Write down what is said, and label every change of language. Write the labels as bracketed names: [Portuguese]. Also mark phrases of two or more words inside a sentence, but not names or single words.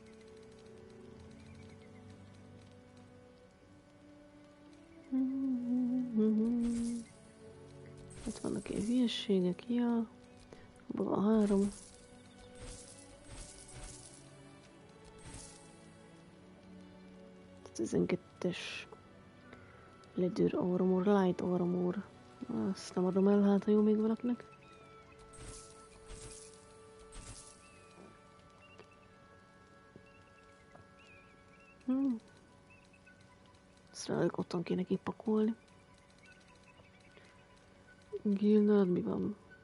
[Hungarian] Itt vannak ilyen hülyeségek, ja. Abban van 3. Ez 12-es. [English] Leather armor, light armor. [Hungarian] Azt nem adom el, hát ha jó még valakinek. Ezt rájuk otthon kéne kipakolni. Gildad, mi van?